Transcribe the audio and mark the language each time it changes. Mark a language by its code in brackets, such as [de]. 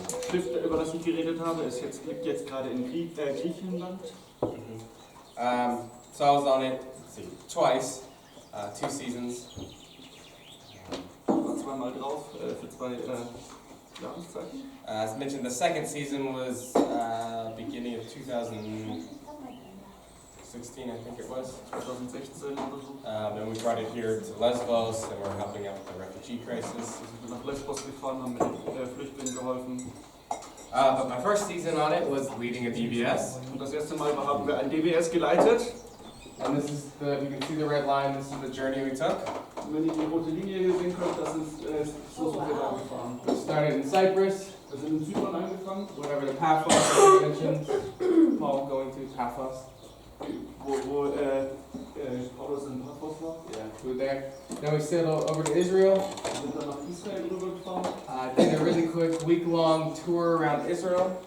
[de] Schiff, über das ich geredet habe, liegt jetzt gerade in Griechenland. [en] So I was on it, let's see, twice, 2 seasons. [de] War zweimal drauf für 2 Jahreszeiten. [en] As mentioned, the second season was beginning of 2016, I think it was. [de] 2016 oder so. [en] And we brought it here to Lesbos, and we're helping out with the refugee crisis. [de] Wir sind nach Lesbos gefahren, haben mit den Flüchtlingen geholfen. [en] But my first season on it was leading a DBS. [de] Und das erste Mal haben wir ein DBS geleitet. [en] And this is you can see the red line, this is the journey we took. [de] Und wenn ihr die rote Linie hier sehen könnt, das ist so sind wir da gefahren. [en] We started in Cyprus, [de] Wir sind in Zypern angefangen, [en] whatever the Paphos I mentioned, Paul going to Paphos. [de] wo Paulus in Paphos war. [en] Yeah, we were there. Then we sailed over to Israel. [de] Wir sind dann nach Israel rübergefahren, [en] Did a really quick week-long tour around Israel